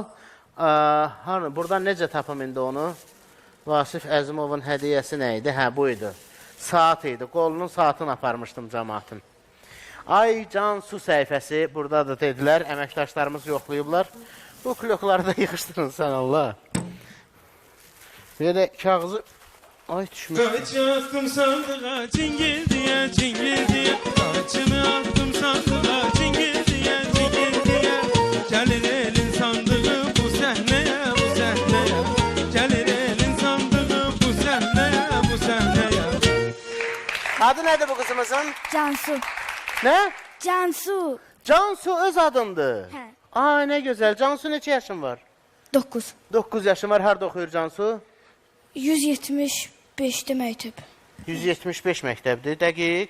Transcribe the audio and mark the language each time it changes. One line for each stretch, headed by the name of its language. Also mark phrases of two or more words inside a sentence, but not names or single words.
Azerbaijani: Buradan necə tapım indi onu? Vasif Əzimovun hədiyyəsi nə idi? Hə, bu idi. Saat idi. Qolunun saatını aparmışdım cəmaatın. Ay Cansu səhifəsi buradadır dedilər. Əməkdaşlarımız yoxlayıblar. Bu klokları da yığışdırın sən Allah. Belə kağızı... Ay düşmüş.
Turkish: Kaçı attım sandığa cingil diye cingil diye. Kaçımı attım sandığa cingil diye cingil diye. Gelir elin sandığı bu sahneye bu sahneye. Gelir elin sandığı bu sahneye bu sahneye.
Azerbaijani: Adı nədir bu qızımızın? Cansu. Nə? Cansu. Cansu öz adındır. Hə. Ay nə gözəl. Cansu neçə yaşın var? 9. 9 yaşın var. Harada oxuyur Cansu? 175'te məktəb. 175 məktəbdir. Dəqiq.